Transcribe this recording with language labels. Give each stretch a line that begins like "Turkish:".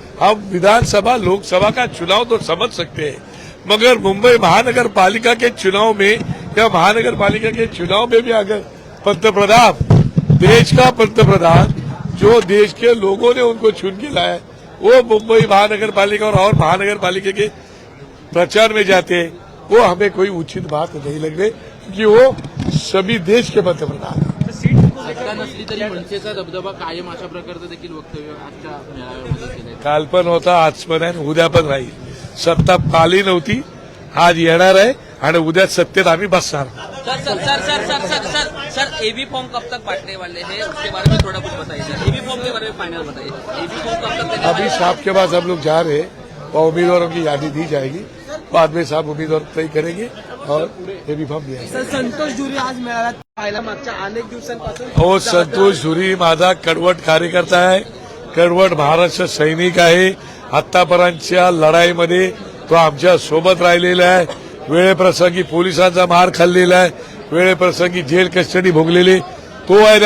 Hindi: हम विधानसभा लोकसभा का चुनाव तो समझ सकते हैं, मगर मुंबई महानगर पालिका के चुनाव में या महानगर पालिका के चुनाव में भी अगर पंतप्रधान, देश का पंतप्रधान, जो देश के लोगों ने उनको चुन के लाया, वो मुंबई महानगर पालिका और महानगर पालिका के प्रचार में जाते हैं, वो हमें कोई उचित बात नहीं लग रही, क्योंकि वो सभी देश के पंतप्रधान हैं.
Marathi: सत्ता नसली तरी मनसेचा दबदबा कायम, अशा प्रकारचं देखील वक्तव्य आजच्या मेळाव्यामध्ये केलं. काल पण होता, आज पण आहे आणि उद्या पण राहील. सत्ता पाली नव्हती, आज येणार आहे आणि उद्या सत्तेत आम्ही बसणार.
Hindi: सर एबी फॉर्म कब तक बांटने वाले हैं, उसके बारे में थोड़ा कुछ बताइए सर. एबी फॉर्म के बारे में फाइनल बताइए. एबी फॉर्म कब तक देने अभी साहब के पास हम लोग जा रहे हैं और उम्मीदवारों की यादी दी जाएगी. बाद में साहब उम्मीदवार तय करेंगे और ये भी फॉर्म दिया.
Marathi: सर संतोष जुरी आज मेळाव्यात पाहायला मागच्या अनेक दिवसांपासून. हो, संतोष झुरी माझा कडवट कार्यकर्ता आहे, कडवट महाराष्ट्र सैनिक आहे. आतापर्यंतच्या लढाईमध्ये तो आमच्या सोबत राहिलेला आहे. वेळेप्रसंगी पोलिसांचा मार खाल्लेला आहे, वेळेप्रसंगी जेल कस्टडी भोगलेले तो आहे.